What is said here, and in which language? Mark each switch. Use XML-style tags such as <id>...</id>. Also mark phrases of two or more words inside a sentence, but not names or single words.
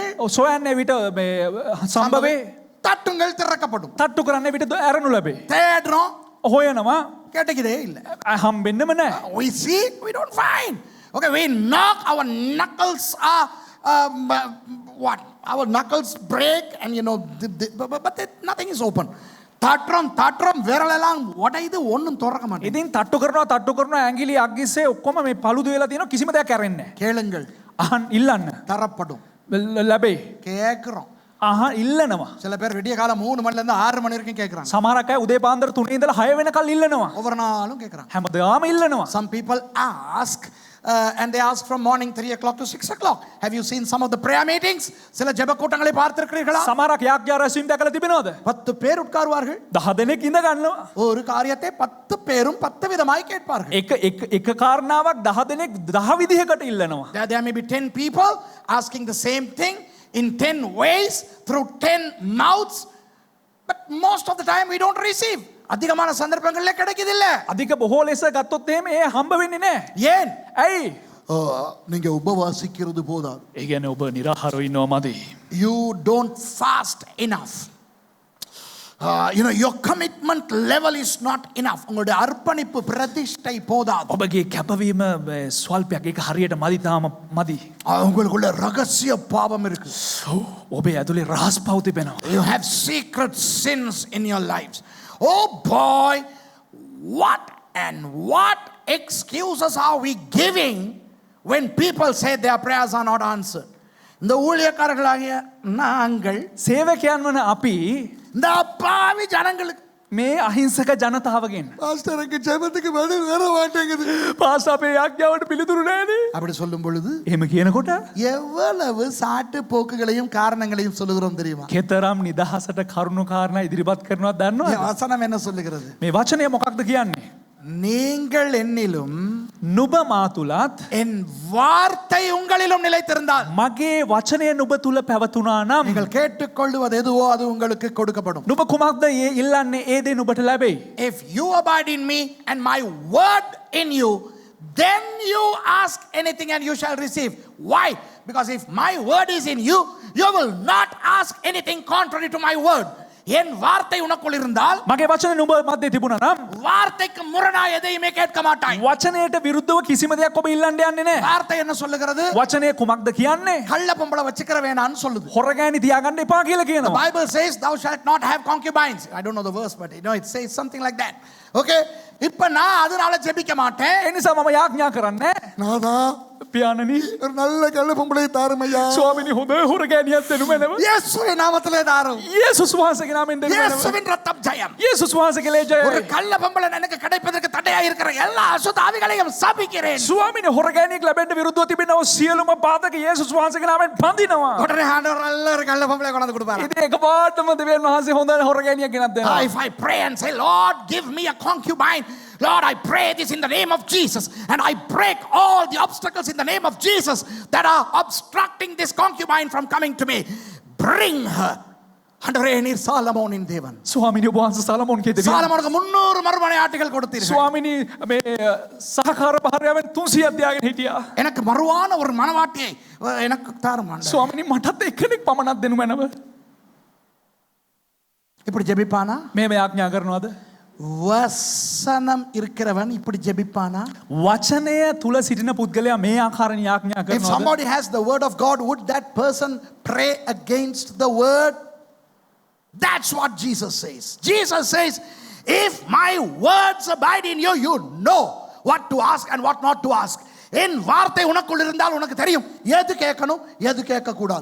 <si>සොයන්නේ විට මේ සම්භවේ,</si> <ta>தட்டுங்கள் திறக்கப்படும்.</ta> <si>තට්ටු කරන්නේ විට ඇරනු ලැබේ.</si> <ta>தேடுறோம்,</ta> <si>හොයනවා</si> <ta>கிடைக்குதே இல்ல.</ta> <si>හම්බෙන්නම නැහැ.</si> <en>We seek, we don't find. Okay, we knock, our knuckles are what? Our knuckles break and you know, but nothing is open.</en> <ta>தட்டுறோம் விரலெல்லாம் உடையுது, ஒண்ணும் திறக்க மாட்டேங்குது.</ta> <si>ඉතින් තට්ටු කරනවා ඇඟිලි අග්ගිස්සේ ඔක්කොම මේ පළුදු වෙලා තියෙනවා, කිසිම දෙයක් ඇරෙන්නේ නැහැ.</si> <ta>கேளுங்கள்</ta> <si>අහන් ඉල්ලන්න</si> <ta>தரப்படும்.</ta> <si>ලැබේ.</si> <ta>கேட்கிறோம்.</ta> <si>අහන් ඉල්ලනවා.</si> <ta>சில பேர் விடிய காலம் 3 மணில இருந்து 6 மணி வரைக்கும் கேட்கறாங்க.</ta> <si>සමහරක් අය උදේ පාන්දර 3 ඉඳලා 6 වෙනකල් ඉල්ලනවා.</si> <ta>ஒவ்வொரு நாளும் கேட்கறாங்க.</ta> <si>හැමදාම ඉල්ලනවා.</si> <en>Some people ask and they ask from morning 3 o'clock to 6 o'clock. Have you seen some of the prayer meetings?</en> <ta>சில ஜெப கூட்டங்களை பார்த்திருக்கிறீர்களா?</ta> <si>සමහරක් යාඥා රැස්වීම දැකලා තිබෙනවද?</si> <ta>10 பேர் உட்காருவார்கள்.</ta> <si>10 දෙනෙක් ඉඳ ගන්නවා.</si> <ta>ஒரு காரியத்தை 10 பேரும் 10 விதமாய் கேட்பார்கள்.</ta> <si>එක කාරණාවක් 10 දෙනෙක් 10 විදිහකට ඉල්ලනවා.</si> <en>There may be 10 people asking the same thing in 10 ways through 10 mouths, but most of the time we don't receive.</en> <ta>அதிகமான சந்தர்ப்பங்களிலே கிடைக்குதில்ல.</ta> <si>අධික බොහෝ ලෙස ගත්තොත් එහෙම ඒ හම්බ වෙන්නේ නැහැ.</si> <ta>ஏன்?</ta> <si>ඇයි?</si> <ta>நீங்க உபவாசிக்கிறது போதாது.</ta> <si>ඒ කියන්නේ ඔබ निराහාරව ඉන්නව මදි.</si> <en>You don't fast enough. your commitment level is not enough.</en> <ta>உங்களுடைய அர்ப்பணிப்பு பிரதிஷ்டை போதாது.</ta> <si>ඔබගේ කැපවීම ස්වල්පයක් ඒක හරියට මදි තාම මදි.</si> <ta>உங்களுக்குள்ள ரகசிய பாவம் இருக்கு.</ta> <si>ඔබේ ඇතුලේ රහස් පව් තිබෙනවා.</si> <en>You have secret sins in your lives. Oh boy, what excuses are we giving when people say their prayers are not answered?</en> <ta>இந்த ஊழியக்காரர்களாகிய நாங்கள்</ta> <si>සේවකයන් වන අපි</si> <ta>இந்த அப்பாவி ஜனங்களுக்கு</ta> <si>මේ අහිංසක ජනතාවගෙන්</si> <ta>பாஸ்டருக்கு ஜெபத்துக்கு பதில் வர மாட்டேங்குது</ta> <si>පාස් අපේ යාඥාවට පිළිතුරු නැනේ.</si> <ta>அப்படி சொல்லும் பொழுது</ta> <si>එහෙම කියනකොට</si> <ta>எவ்வளவு சாட்டு போக்குகளையும் காரணங்களையும் சொல்லுகிறோம் தெரியுமா?</ta> <si>කෙතරම් නිදහසට කරුණු කාරණා ඉදිරිපත් කරනවද දන්නවද?</si> <ta>வசனம் என்ன சொல்லுகிறது?</ta> <si>මේ වචනය මොකක්ද කියන්නේ?</si> <ta>நீங்கள் என்னிலும்</ta> <si>නුඹ මා තුලත්</si> <ta>என் வார்த்தை உங்களிலும் நிலைத்திருந்தால்</ta> <si>මගේ වචනය නුඹ තුල පැවතුනා නම්</si> <ta>நீங்கள் கேட்டுக்கொள்வது எதுவோ அது உங்களுக்கு கொடுக்கப்படும்.</ta> <si>නුඹ කුමක්ද ඉල්ලන්නේ ඒ දේ නුඹට ලැබෙයි.</si> <en>If you abide in me and my word in you, then you ask anything and you shall receive. Why? Because if my word is in you, you will not ask anything contrary to my word.</en> <ta>என் வார்த்தை உனக்குள் இருந்தால்</ta> <si>මගේ වචන නුඹ මැද්දේ තිබුණා නම්</si> <ta>வார்த்தைக்கு முரணாய் எதையுமே கேட்க மாட்டாய்.</ta> <si>වචනයට විරුද්ධව කිසිම දෙයක් ඔබ ඉල්ලන්න යන්නේ නැහැ.</si> <ta>வார்த்தை என்ன சொல்லுகிறது?</ta> <si>වචනය කුමක්ද කියන්නේ?</si> <ta>கள்ள பொம்பளை வச்சுக்கிற வேணான்னு சொல்லுது.</ta> <si>හොරගෑනි තියාගන්න එපා කියලා</si> <en>The</en> <si>කියනවා.</si> <en>Bible says thou shalt not have concubines. I don't know the verse, but it says something like that.</en> <ta>Okay? இப்ப நான் அதனால ஜெபிக்க மாட்டேன்.</ta> <si>ඒ නිසා මම යාඥා කරන්නේ</si> <ta>நாதா</ta> <si>පියාණනි</si> <ta>ஒரு நல்ல கள்ள பொம்பளை தாருமையா.</ta> <si>ස්වාමිනී හොඳ හොරගෑනියක් දෙනු මැනව.</si> <ta>இயேசுவின் நாமத்திலே தாரும்.</ta> <si>යේසුස් වහන්සේගේ නාමයෙන් දෙනු මැනව.</si> <ta>இயேசுவின் ரத்தம் ஜெயம்.</ta> <si>යේසුස් වහන්සේගේ ලේ</si> <ta>ஒரு</ta> <si>ජයයි.</si> <ta>கள்ள பொம்பளை எனக்கு கிடைப்பதற்கு தடையா இருக்கிற எல்லா அசுத்த ஆவிகளையும் சபிக்கிறேன்.</ta> <si>ස්වාමිනේ හොරගෑනියෙක් ලැබෙන්න විරුද්ධව තිබෙනව සියලුම පාදක යේසුස් වහන්සේගේ නාමයෙන් බඳිනවා.</si> <ta>உடனே ஆண்டவர் நல்ல ஒரு கள்ள பொம்பளை கொண்டு வந்து கொடுப்பாரு.</ta> <si>ඉතින් එකපාරටම දෙවියන් වහන්සේ හොඳ හොරගෑනියක් ගෙනත් දෙනවා.</si> <en>If I pray and say, Lord, give me a concubine, Lord, I pray this in the name of Jesus, and I break all the obstacles in the name of Jesus that are obstructing this concubine from coming to me. Bring her.</en> <ta>ஆண்டவரே நீர் சாலமோனின் தேவன்.</ta> <si>ස්වාමිනේ ඔබ වහන්සේ සලමෝන්ගේ දෙවියන්.</si> <ta>சாலமோனுக்கு 300 மறுமனை ஆட்டுகள் கொடுத்தீர்கள்.</ta> <si>ස්වාමිනේ මේ සහකාර භාර්යාවෙන් 300ක් තියාගෙන හිටියා.</si> <ta>எனக்கு மறுவான ஒரு மனவாட்டியை எனக்கு தாரும் ஆண்டவரே.</ta> <si>ස්වාමිනේ මටත් එක්කෙනෙක් පමණක් දෙනු මැනව.</si> <ta>இப்படி ஜெபிப்பானா?</ta> <si>මේ යාඥා කරනවද?</si> <ta>வசனம் இருக்கிறவன் இப்படி ஜெபிப்பானா?</ta> <si>වචනය තුල සිටින පුද්ගලයා මේ ආකාරයෙන් යාඥා</si> <en>If</en> <si>කරනවද?</si> <en>somebody has the word of God, would that person pray against the word? That's what Jesus says. Jesus says, if my words abide in you, you know what to ask and what not to ask.</en> <ta>என் வார்த்தை உனக்குள் இருந்தால் உனக்கு தெரியும் எது கேட்கணும் எது கேட்க கூடாது.</ta>